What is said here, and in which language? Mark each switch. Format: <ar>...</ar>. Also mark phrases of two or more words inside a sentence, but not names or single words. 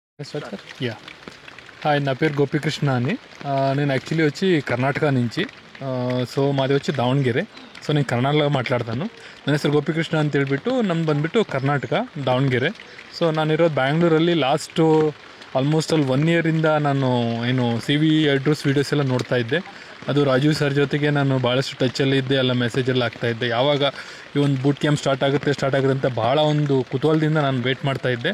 <te>స్టార్ట్ సార్ యా హాయ్ నా పేరు గోపికృష్ణ అని నేను యాక్చువల్లీ వచ్చి కర్ణాటక నుంచి సో మాది వచ్చి ದಾವಣಗೆರೆ సో నేను</te> <kn>ಕನ್ನಡలో ಮಾತಾಡ್ತಾನು ನನ್ನ ಹೆಸರು ಗೋಪಿಕೃಷ್ಣ ಅಂತ ಹೇಳ್ಬಿಟ್ಟು ನಮ್ದು ಬಂದುಬಿಟ್ಟು ಕರ್ನಾಟಕ ದಾವಣಗೆರೆ ಸೊ ನಾನಿರೋದು ಬ್ಯಾಂಗ್ಳೂರಲ್ಲಿ</kn> <en>last almost</en> <kn>ಅಲ್ಲಿ 1 ಇಯರಿಂದ ನಾನು ಏನು CV</kn> <en>address videos</en> <kn>ಎಲ್ಲ ನೋಡ್ತಾ ಇದ್ದೆ. ಅದು ರಾಜೀವ್ ಸರ್ ಜೊತೆಗೆ ನಾನು ಭಾಳಷ್ಟು ಟಚ್ಚಲ್ಲಿ ಇದ್ದೆ, ಎಲ್ಲ ಮೆಸೇಜೆಲ್ಲ ಆಗ್ತಾಯಿದ್ದೆ. ಯಾವಾಗ ಈ ಒಂದು</kn> <en>boot camp start</en> <kn>ಆಗುತ್ತೆ ಅಂತ ಭಾಳ ಒಂದು ಕುತೂಹಲದಿಂದ ನಾನು ವೇಟ್ ಮಾಡ್ತಾಯಿದ್ದೆ.</kn>